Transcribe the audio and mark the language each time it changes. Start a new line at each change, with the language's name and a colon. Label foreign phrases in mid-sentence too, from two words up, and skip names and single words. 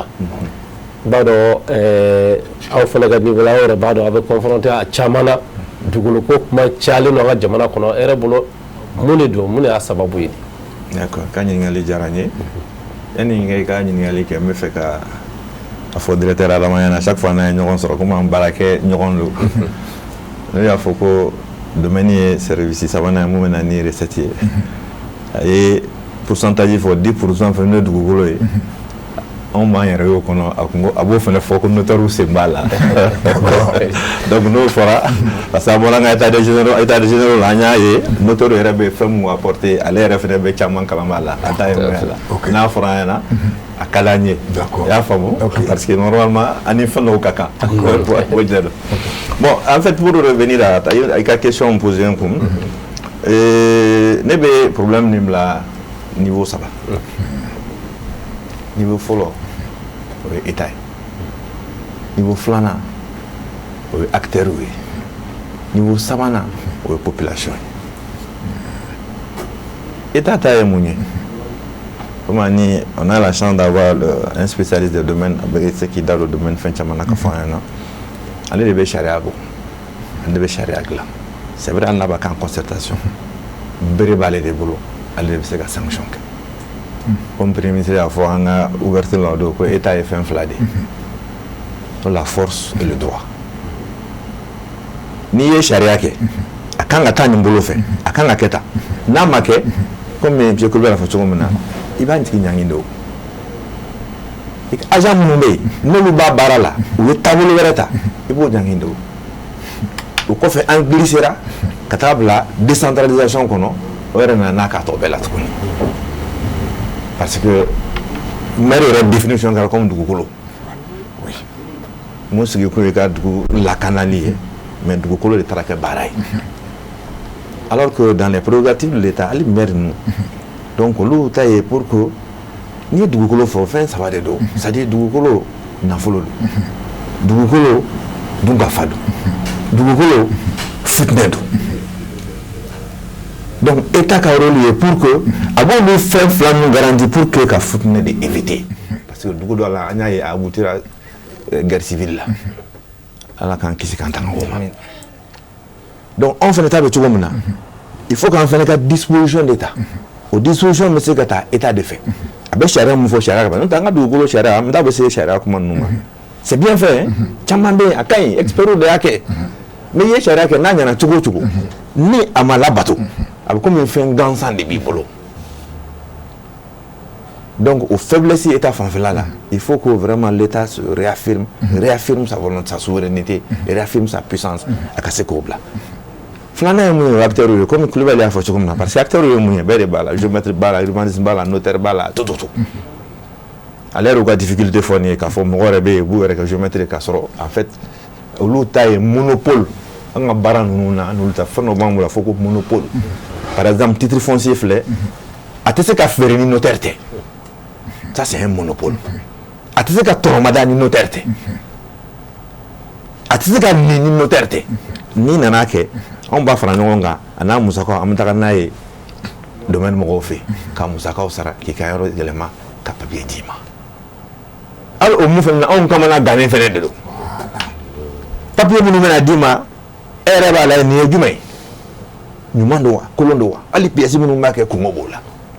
Bambara: B'a dɔn aw fana ka niveau la aw yɛrɛ b'a dɔn a bɛ confronter a caman na dugukolo ko kuma cayalen don an ka jamana kɔnɔ e yɛrɛ bolo mun de don mun de y'a sababu ye. D'accord, ka ɲininkali diyara n ye yanni i ka ɲininkali kɛ n bɛ fɛ ka a fɔ directeur Adama ɲɛna
French: chaque fois
Bambara: n'an ye ɲɔgɔn sɔrɔ komi an baara kɛ ɲɔgɔn don ne y'a fɔ ko domaine ye service sabanan ye mun bɛ na ni recette ye a ye pourcentage fɔ 10% fɛnɛ ye dugukolo ye anw b'an yɛrɛ y'o kɔnɔ a b'o fɛnɛ fɔ ko notaire sen b'a la donc n'o fɔra
French: parce que
Bambara: a bɔra an ka
French: état de généraux
Bambara: la an y'a ye notaire yɛrɛ bɛ fɛn mun apporter ale yɛrɛ fɛnɛ bɛ caman kalama a la a t'a ye mun y'a la n'a fɔra an ɲɛna a ka d'an ye i y'a faamu
French: parce que normalement
Bambara: ani fɛn dɔw ka kan o jɛ don
French: bon en fait pour revenir à
Bambara: i ka
French: question posée
Bambara: un kun ne bɛ problème nin bila
French: niveau 3
Bambara: niveau fɔlɔ o ye état ye niveau filanan o ye acteur ye niveau sabanan o ye population ye état ta ye mun ye comme ani
French: on a la chance d'avoir un spécialiste de domaine avec ce qui dans le domaine
Bambara: fɛn caman na ka fɔ an ɲɛna ale de bɛ sariya bɔ ale de bɛ sariya dilan
French: c'est vrai
Bambara: hali n'a b'a kɛ
French: en concertation
Bambara: bere b'ale de bolo ale de bɛ se ka sanction kɛ
French: comme premier ministre
Bambara: y'a fɔ an ka ouverture la o don ko état ye fɛn fila de ye
French: la force et le droit
Bambara: n'i ye sariya kɛ a kan ka taa nin bolo fɛ a kan ka kɛ tan n'a ma kɛ
French: comme monsieur
Bambara: Kulibali y'a fɔ cogo min na i b'a tigi ɲangi de o agent minnu bɛ yen n'olu b'a baara la u ye taabolo wɛrɛ ta i b'o ɲangi de o kɔfɛ an glissera ka taa bila décentralisation kɔnɔ o yɛrɛ nana n'a k'a tɔ bɛɛ la tuguni
French: parce que
Bambara: maire yɛrɛ définition kɛra comme dugukolo mun sigi kun ye ka dugu lakanali ye mais dugukolo de taara kɛ baara ye
French: alors que dans les prérogatives de l'État
Bambara: hali maire ninnu donc olu ta ye
French: pour que
Bambara: n'i ye dugukolo fɔ fɛn saba de don
French: c'est à dire
Bambara: dugukolo nafolo don dugukolo dunkafa don dugukolo futinɛ don
French: donc état
Bambara: ka rôle ye
French: pour que
Bambara: a b'olu fɛn fila ninnu garanti
French: pour que
Bambara: ka futinɛ de éviter
French: parce que
Bambara: dugu dɔ la an y'a ye a aboutira guerre civile la ala k'an kisi k'an tanga o ma donc anw fɛnɛ ta bɛ cogo min na
French: il faut
Bambara: k'an fɛnɛ ka disposition de ta o disposition bɛ se ka taa état de fɛ a bɛ sariya mun fɔ sariya kan n'o tɛ an ka dugukolo sariya an t'a bɛ se sariya kuma ninnu ma
French: c'est bien fait
Bambara: caman bɛ yen a ka ɲi experts de y'a kɛ mais i ye sariya kɛ n'a ɲɛna cogo o cogo ni a ma labato a bɛ komi fɛn gansan de b'i bolo
French: donc au faiblesse état
Bambara: fanfɛla la
French: il faut que vraiment l'état se réaffirme sa volonté sa souveraineté réaffirme sa puissance
Bambara: a ka se k'o bila filanan ye mun ye
French: acteur
Bambara: ye comme Kulibali y'a fɔ cogo min na
French: parce que
Bambara: acteur ye mun ye bɛɛ de b'a la géomètre b'a la urbanisme b'a la notaire b'a la tout ale yɛrɛ ka difficulté fɔ nin ye k'a fɔ mɔgɔ yɛrɛ bɛ yen b'u yɛrɛ kɛ géomètre k'a sɔrɔ
French: en fait
Bambara: olu ta ye monopole an ka baara ninnu na n'olu ta fɛn dɔ b'an bolo a fɔ ko monopole
French: par exemple titre foncier
Bambara: filɛ a tɛ se ka feere ni notaire tɛ
French: ça c'est un monopole
Bambara: a tɛ se ka tɔrɔmada ni notaire tɛ a tɛ se ka nin ni notaire tɛ n'i nana kɛ anw b'a fara ɲɔgɔn kan a n'a musakaw an bɛ taga n'a ye domaine mɔgɔw fɛ ka musakaw sara k'i ka yɔrɔ yɛlɛma ka papier d'i ma hali o mun fana na anw kamana gannen fana de don papier minnu bɛna d'i ma e yɛrɛ b'a lajɛ nin ye jumɛn ye ɲuman don wa kolon don wa hali pièce minnu b'a kɛ kɔngɔ b'o la